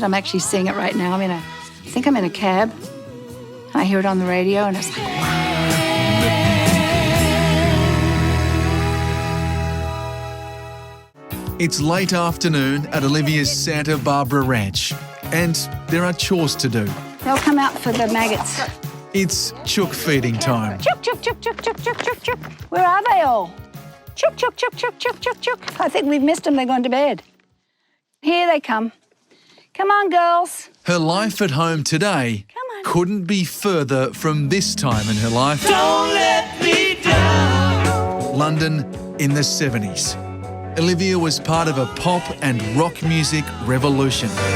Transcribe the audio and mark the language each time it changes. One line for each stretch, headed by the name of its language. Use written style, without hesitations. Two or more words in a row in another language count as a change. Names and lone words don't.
English: I'm actually seeing it right now. I think I'm in a cab, and I hear it on the radio, and it's like, wow. It's late afternoon at Olivia's Santa Barbara ranch, and there are chores to do. They'll come out for the maggots. It's chook feeding time. Chook, chook, chook, chook, chook, chook, chook, chook. Where are they all? Chook, chook, chook, chook, chook, chook, chook. I think we've missed them. They're gone to bed. Here they come. Come on, girls. Her life at home today couldn't be further from this time in her life. Don't let me down. London in the 70s. Olivia was part of a pop and rock music revolution.